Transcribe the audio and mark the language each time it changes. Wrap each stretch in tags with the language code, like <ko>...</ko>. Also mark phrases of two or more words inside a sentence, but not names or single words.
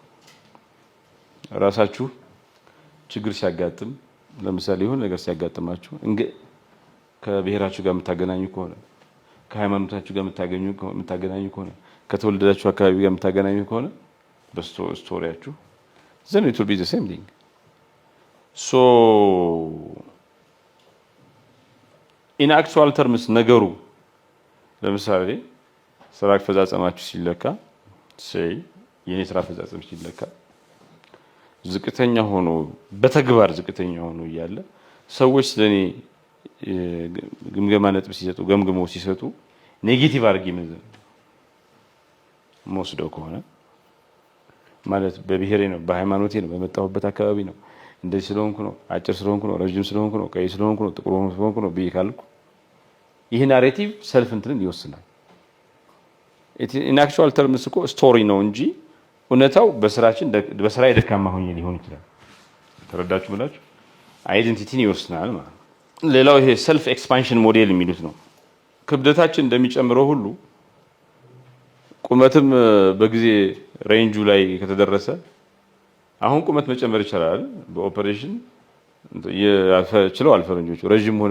<am>ራሳችሁ ችግር ሲያጋጥም ለምሳሌ የሆነ ነገር ሲያጋጥማችሁ ከብሔራችሁ ጋር የምታገናኙ ከሆነ ከሃይማኖታችሁ ጋር የምታገናኙ ከሆነ ከተወለዳችሁ አካባቢ ጋር የምታገናኙ ከሆነ በስቶሪያችሁ</am> <en>then it will be the same thing. So in actual terms</en> <am>ነገሩ ለምሳሌ ስራ አፈጻጸማችሁ ሲለካ የኔ ስራ አፈጻጸም ሲለካ ዝቅተኛ ሆኖ በተግባር ዝቅተኛ ሆኖ እያለ ሰዎች ለኔ ግምገማ ነጥብ ሲሰጡ ገምግመው ሲሰጡ ኔጌቲቭ አድርጌ መወስደው ከሆነ ማለት በብሔሬ ነው በሃይማኖቴ ነው በመጣሁበት አካባቢ ነው እንደዚህ ስለሆንኩ ነው አጭር ስለሆንኩ ነው ረጅም ስለሆንኩ ነው ቀይ ስለሆንኩ ነው ጥቁር ስለሆንኩ ነው ብዬ ካልኩ ይሄ</am> <en>narrative self</en> <am>እንትንን ይወስናል።</am> <en>in actual terms</en> <am>እኮ ስቶሪ ነው እንጂ እውነታው በስራ የደካማ ሆኜ ሊሆን ይችላል። ተረዳችሁ ብላችሁ አይደንቲቲን ይወስናል ማለት ነው። ሌላው ይሄ</am> <en>self expansion model</en> <am>የሚሉት ነው። ክብደታችን እንደሚጨምረው ሁሉ ቁመትም በጊዜ ሬንጁ ላይ ከተደረሰ አሁን ቁመት መጨመር ይችላል በኦፐሬሽን ይችላል። ፈረንጆቹ ረጅም መሆን</am>